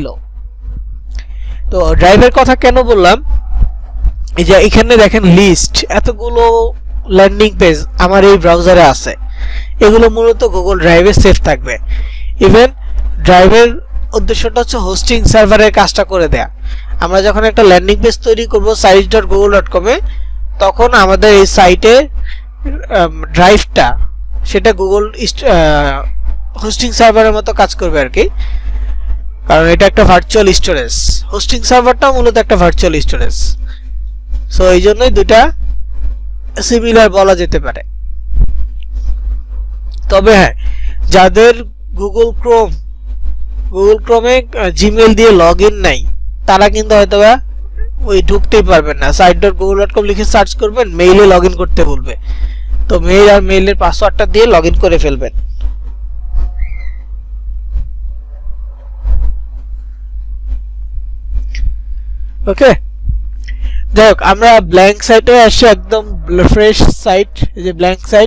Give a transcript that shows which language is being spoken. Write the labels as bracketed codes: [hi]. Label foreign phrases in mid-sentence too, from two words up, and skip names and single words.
[bn] তো ড্রাইভের কথা কেন বললাম, এই যে এখানে দেখেন লিস্ট, এতগুলো [en] landing page [bn] আমার এই ব্রাউজারে আছে, এগুলো মূলত গুগল ড্রাইভে সেভ থাকবে। [en] even drive [bn] উদ্দেশ্যটা হচ্ছে [en] hosting server [bn] কাজটা করে দেয়া। আমরা যখন একটা [en] landing page [bn] তৈরি করব sites.google.com এ, তখন আমাদের এই সাইটে ড্রাইভটা সেটা [en] Google hosting server [bn] মতো কাজ করবে আর কি, কারণ এটা একটা [en] virtual storage. hosting server [bn] মূলত একটা [en] virtual storage. [bn] সো এই জন্যই দুটা সিমিলার বলা যেতে পারে। তবে হ্যাঁ, যাদের গুগল ক্রোমে জিমেইল দিয়ে [en] log in [bn] নাই, তারা কিন্তু হয়তোবা ওই ঢুকতেই পারবেন না। site.google.com লিখে সার্চ করবেন, মেইলে লগইন করতে বলবে, তো মেইল আর মেইলের পাসওয়ার্ডটা দিয়ে লগইন করে ফেলবেন। ওকে, যাই হোক, আমরা [en] blank site [bn] আসি, একদম [en] fresh site, [bn] এই যে [en] blank site.